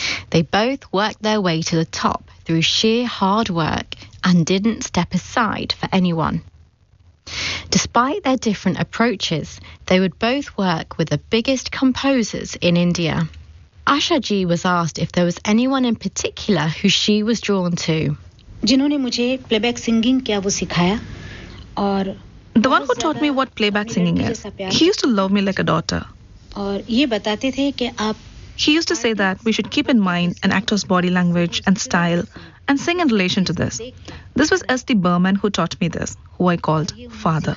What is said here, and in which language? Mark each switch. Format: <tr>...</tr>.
<en>They both worked their way to the top through sheer hard work and didn't step aside for anyone. Despite their different approaches, they would both work with the biggest composers in India. Asha Ji was asked if there was anyone in particular who she was drawn to.</en> <hi>जिन्होंने मुझे playback singing क्या वो सिखाया?</hi> <en>The one who taught me what playback singing is, he used to love me like a daughter. He used to say that we should keep in mind an actor's body language and style and sing in relation to this. This was S.T. Burman who taught me this, who I called father.</en>